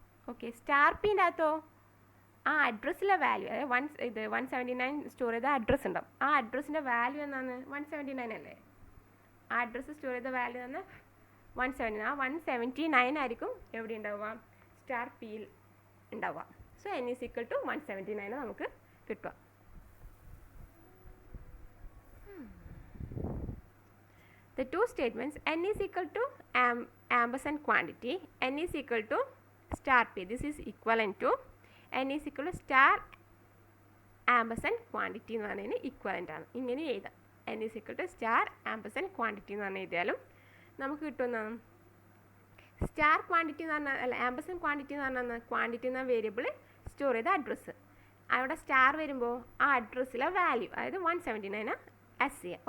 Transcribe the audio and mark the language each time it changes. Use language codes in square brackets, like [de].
[ml] Okay, star പീൻ്റെ അകത്തോ ആ അഡ്രസ്സിലെ value, അതായത് 179 store ചെയ്ത അഡ്രസ്സ് ഉണ്ടാവും. ആ അഡ്രസ്സിൻ്റെ വാല്യൂ എന്നാണ് 179 അല്ലേ. ആ അഡ്രസ്സ് സ്റ്റോർ ചെയ്ത വാല്യൂ എന്ന് 179. ആ 179 ആയിരിക്കും എവിടെ ഉണ്ടാവുക, സ്റ്റാർ പിയിൽ ഉണ്ടാവുക. [en] so n is equal to 179 [ml] നമുക്ക് കിട്ടുക. [en] The two statements n is equal to ampersand quantity, n is equal to star p. This is equivalent to n is equal to star ampersand quantity [ml] എന്ന് പറഞ്ഞതിന് equivalent ആണ്. ഇങ്ങനെ എഴുതാം, [en] n is equal to star ampersand quantity [ml] എന്ന് പറഞ്ഞ് എഴുതിയാലും നമുക്ക് കിട്ടുന്നതാണ് സ്റ്റാർ ക്വാണ്ടിറ്റി എന്ന് പറഞ്ഞാൽ അല്ല ആംബർസൺ ക്വാണ്ടിറ്റി എന്ന് പറഞ്ഞാൽ ക്വാണ്ടിറ്റി എന്ന വേരിയബിൾ സ്റ്റോർ ചെയ്ത അഡ്രസ്സ്. അവിടെ സ്റ്റാർ വരുമ്പോൾ ആ അഡ്രസ്സിലെ വാല്യൂ അതായത് 179 ആസ് ചെയ്യുക.